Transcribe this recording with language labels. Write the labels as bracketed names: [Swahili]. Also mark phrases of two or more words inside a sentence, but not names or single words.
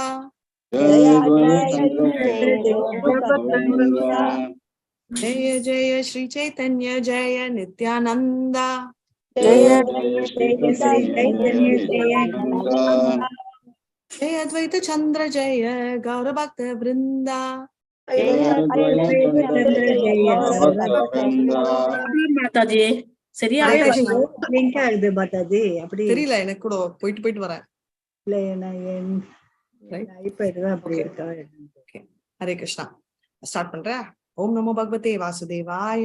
[Bangla] জয় অদ্বৈত চন্দ্র জয় গৌর ভক্ত বৃন্দ. জয় জয় শ্রী চৈতন্য জয় নিত্যানন্দ. জয় জয় শ্রী চৈতন্য জয় নিত্যানন্দ. জয় অদ্বৈত চন্দ্র জয় গৌর ভক্ত বৃন্দ. [Tamil] மாதாஜி சரியா லிங்க் ஆகுது மாதாஜி. அப்படி தெரியல, எனக்கு கூட போயிட்டு போயிட்டு வரேன். இல்ல என் ஐபேட் தான் அப்படி இருக்கா. ஓகே, ஹரே கிருஷ்ணா. ஸ்டார்ட் பண்றேன். [Sanskrit] ॐ नमो भगवते वासुदेवाय.